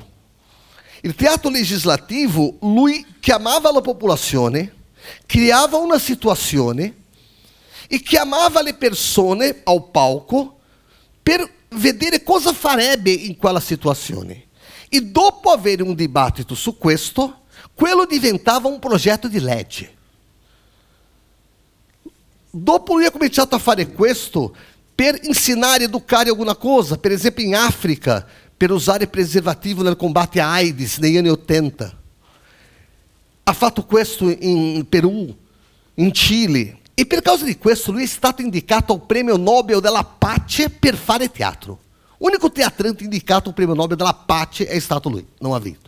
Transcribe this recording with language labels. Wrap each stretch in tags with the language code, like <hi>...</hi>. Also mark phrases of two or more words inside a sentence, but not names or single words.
<it>Il teatro legislativo, lui chiamava la popolazione, creava una situazione e chiamava le persone al palco per vedere cosa farebbe in quella situazione. E dopo avere un dibattito su questo, quello diventava un progetto di legge. Dopo lui ha cominciato a fare questo per</it> <pt>ensinar e educar em alguma coisa,</pt> <it>per esempio</it> <pt>em África,</pt> <it>per usare preservativo nel combate a AIDS negli anni 80. Ha fatto questo in Perù, in Cile. E per causa di questo lui è stato indicato al premio Nobel della Pace per fare teatro. L'unico teatrante indicato al premio Nobel della Pace è stato lui, non ha vinto.</it>